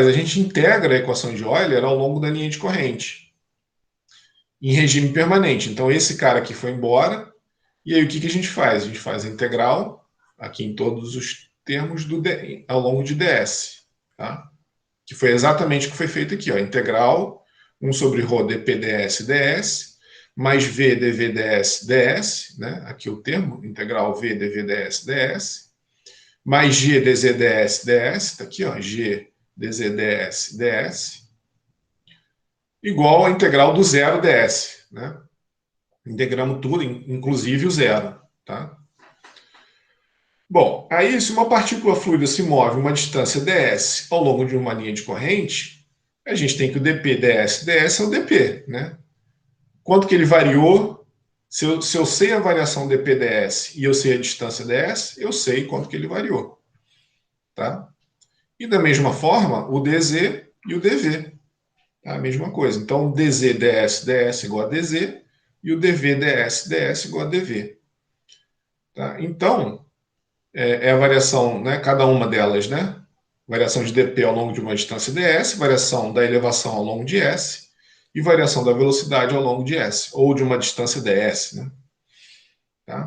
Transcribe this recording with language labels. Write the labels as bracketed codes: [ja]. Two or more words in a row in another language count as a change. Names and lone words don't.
[pt] A gente integra a equação de Euler ao longo da linha de corrente, em regime permanente. Então esse cara aqui foi embora, e aí o que a gente faz? A gente faz a integral, aqui em todos os termos, ao longo de ds. Tá? Que foi exatamente o que foi feito aqui. Ó, integral 1 sobre ρ dp ds, mais v dv ds, né? Aqui o termo, integral v dv ds, mais g dz ds, está aqui, ó, g dz ds, igual a integral do zero ds. Né? Integramos tudo, inclusive o zero. Tá? Bom, aí se uma partícula fluida se move uma distância ds ao longo de uma linha de corrente, a gente tem que o dp ds é o dp, né? Quanto que ele variou? Se eu sei a variação dp ds e eu sei a distância ds, eu sei quanto que ele variou. Tá? E da mesma forma, o dz e o dv. Tá? A mesma coisa. Então, dz ds igual a dz e o dv ds igual a dv. Tá? Então, a variação, né, cada uma delas, né? Variação de dp ao longo de uma distância ds, variação da elevação ao longo de s e variação da velocidade ao longo de s, ou de uma distância ds. Né? Tá?